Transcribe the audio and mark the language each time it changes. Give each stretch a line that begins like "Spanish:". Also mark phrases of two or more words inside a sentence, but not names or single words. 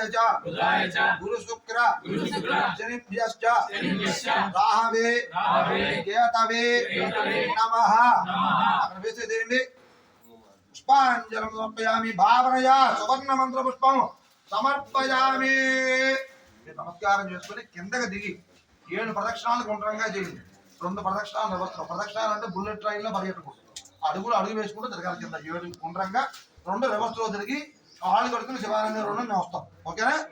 Sanskrit: च गुरु शुक्र शनिभ्यश्च राहवे केतवे नमः अग्रवेशदेवी पुष्पांजलिं समर्पयामि भावनया सुवर्ण मंत्र पुष्पं समर्पयामि
Telugu: नमस्कारं చేసుకొని కిందకి దిగి 7 ప్రదక్షిణాలు గుండ్రంగా చేయండి 2 ప్రదక్షిణాలు నడుస్తారు ప్రదక్షిణాలు అంటే
English: bullet train
Telugu: లో పరిగెట్టుకుంటారు అడుగు వేసుకుంటూ తిరగాలి కింద 7 గుండ్రంగా 2 రివర్స్ లో తిరిగి కాళ్ళు కడుక్కుని శివాలయం 2 వస్తాం ఓకేనా